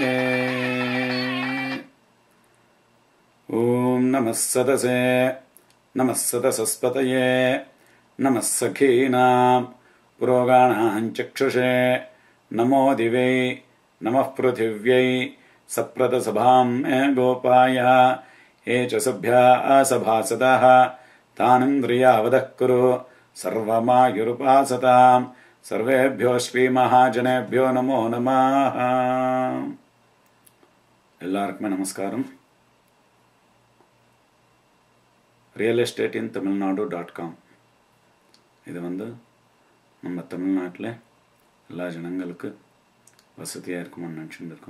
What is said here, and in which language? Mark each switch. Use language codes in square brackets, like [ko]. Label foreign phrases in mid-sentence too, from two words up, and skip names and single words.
[sa] ॐ नमः सदसे नमः सदसस्पतये नमः सखीनां पुरोगाणां चक्षुषे नमो दिवै नमः पृथिव्यै सप्रतसभां मे गोपाय ये च सभ्याः सभासदाः तानिन्द्रियावदः कुरु सर्वमायुरुपासताम् सर्वेभ्यो श्रीमहाजनेभ्यो नमो नमः। [ta] எல்லாருக்குமே நமஸ்காரம். realestatein.tamilnadu.com இது நம்ம தமிழ்நாட்டில் எல்லா ஜனங்களுக்கு வசதியாக இருக்குமான்னு நினச்சிட்டு இருக்கோம்.